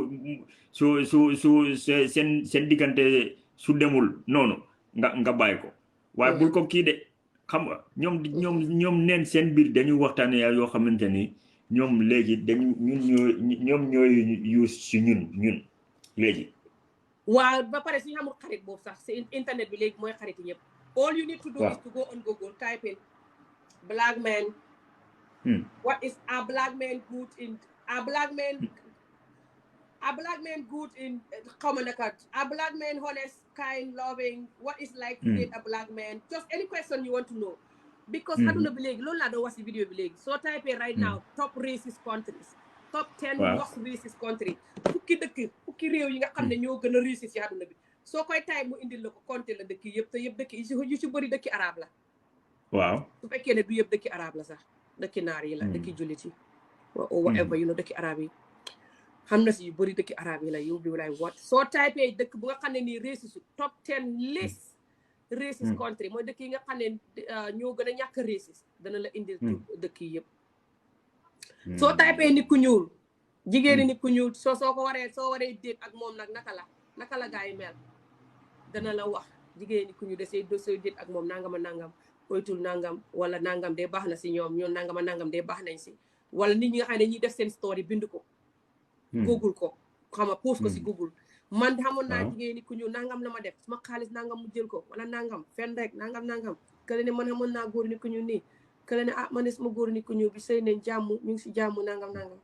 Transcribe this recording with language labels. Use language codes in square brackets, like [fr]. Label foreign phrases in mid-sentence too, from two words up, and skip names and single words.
[wo] su seen diggante su demul noonu nga bàyyi ko waaye bul ko kii de xam nga ñoom neen seen biir dañuy waxtaane yoo xamante ni ñoom léegi ñoom ñooy use si ñun léegi waaw ba pare suñu xamul xarit boobu sax si internet bi léegi mooy xarit yi ñëpp [en] all you need to do is to go on Google type in black man what is a black man good in [wo] xaw ma naka [en] a black man honest kind loving what is like to date a black man just any question you want to know because [wo] aduna bi léegi loolu laa doon wax si vidéo bi léegi soo [en] type right now top racist countries top 10 most racist country [wo] fukki réew yi nga xam ne ñoo gën a racist ci aduna bi soo koy type mu indil la ko compter la dëkk yëpp te yëpp dëkk yu ci bëri dëkki arab la waaw su fekkee ne du yëpp dëkki arab la sax dëkki naar yi la dëkki jullit yi [en] whatever you know [wo] dëkki arab yi xam na si yu bëri dëkki arab yi la yow bi [en] like what [wo] soo typé dëkk bu nga xam ne nii [en] racist top 10 list racist country [wo] mooy dëkk yi nga xam ne ñoo gën a ñàkk racist dana la indil dëkk yi yëpp soo typé nit ku ñuul jigéeni nit ku ñuul soo waree déet ak moom nag naka la gaa yi mel dana la wax jigéeni nit ku ñuul desee dosoo déet ak moom nangama nangam oytul nangam wala nangam de baax na si ñoom nangama nangam de baax nañ si wala nit ñi nga xam ne ñuy def seen story bind ko Google ko xam nga post ko si Google man xamoon naa jigéen ni ku ñuul nangam la ma def suma xaalis nangam mu jël ko wala nangam fen rek nangam kële ne man xamoon naa góor ni ku ñuul nii kële ne man ne suma góor ni ku ñuul bi sëy nañ jàmm ñu ngi si jàmm nangam